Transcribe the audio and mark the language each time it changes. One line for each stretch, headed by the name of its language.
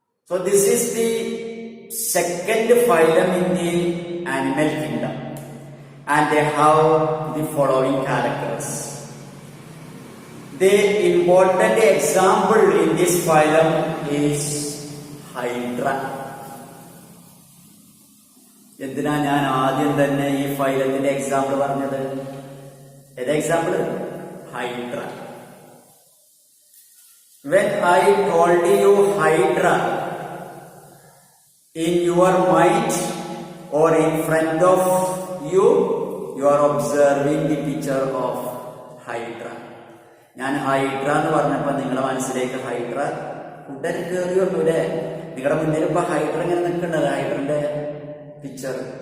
English: So this is the second phylum in the animal kingdom, and they have the following characters. The important example in this phylum is Hydra.
Malayalam: എന്തിനാ ഞാൻ ആദ്യം തന്നെ ഈ ഫൈലത്തിന്റെ example പറഞ്ഞത്? ഏതാ example? Hydra.
English: When I told you Hydra, in your mind or in front of you, you are observing the picture of Hydra.
Malayalam: ഞാൻ hydra എന്ന് പറഞ്ഞപ്പോ നിങ്ങളുടെ മനസ്സിലേക്ക് ഹൈഡ്ര ഉടനെ കയറി വന്നൂല്ലേ? നിങ്ങളുടെ മുന്നിൽ ഇപ്പൊ ഹൈഡ്ര ഇങ്ങനെ നിൽക്കുന്നത്, ഹൈഡ്രന്റെ പിക്ചർ.